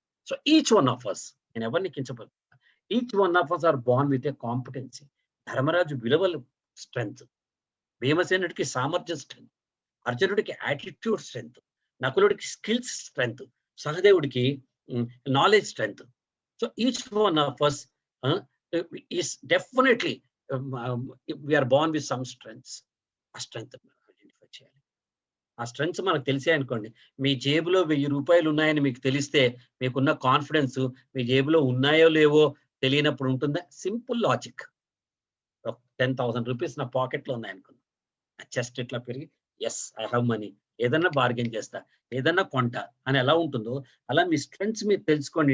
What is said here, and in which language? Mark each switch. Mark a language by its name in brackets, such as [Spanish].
[English] so each one of us, [Telugu] నేను ఎవరిని కించపడు, [English] Each one of us are born with a competency. [Telugu] Dharmaraju విలువలు strength, భీమసేనుడికి సామర్థ్యం strength, అర్జునుడికి attitude strength, నకులుడికి skills strength, సహదేవుడికి knowledge strength. [English] So each one of us is definitely we are born with some strengths. [Telugu] ఆ strength identify చేయాలి. ఆ strengths మనకు తెలిసే అనుకోండి, మీ జేబులో 1000 రూపాయలు ఉన్నాయని మీకు తెలిస్తే మీకున్న కాన్ఫిడెన్స్ మీ జేబులో ఉన్నాయో లేవో తెలియనప్పుడు ఉంటుందా? Simple logic. 10,000 రూపీస్ నా పాకెట్లో ఉన్నాయనుకుంది, చెస్ట్ ఇట్లా పెరిగి [English] yes I have money, [Telugu] ఏదన్నా బార్గెన్ చేస్తా, ఏదన్నా కొంటా అని ఎలా ఉంటుందో అలా మీ స్ట్రెంగ్త్స్ మీరు తెలుసుకోండి.